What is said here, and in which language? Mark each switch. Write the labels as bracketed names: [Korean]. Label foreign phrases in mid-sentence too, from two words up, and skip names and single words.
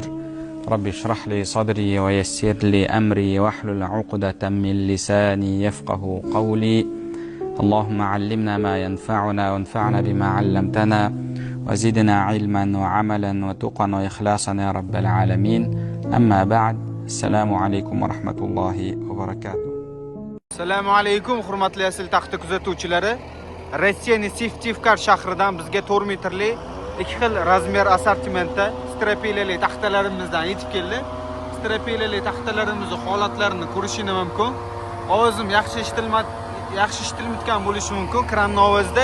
[Arabic] ربي اشرح لي صدري ويسر لي أمري واحلل عقدة من لساني يفقه قولي. اللهم علمنا ما ينفعنا وانفعنا بما علمتنا، وزدنا علما وعملا وتقا وإخلاصا يا رب العالمين. أما بعد، السلام عليكم ورحمة الله وبركاته. [Uzbek] Assalomu alaykum hurmatli asl taxta kuzatuvchilari. Rossiyaning Sivtivkar shahridan bizga 4 metrli 2 xil razmer assortimentda strapilali taxtalarimizdan yetib keldi. Strapilali taxtalarimizning holatlarini ko'rishingiz mumkin. Ovozim yaxshi eshitilmayotgan bo'lishi mumkin kranning ovozida.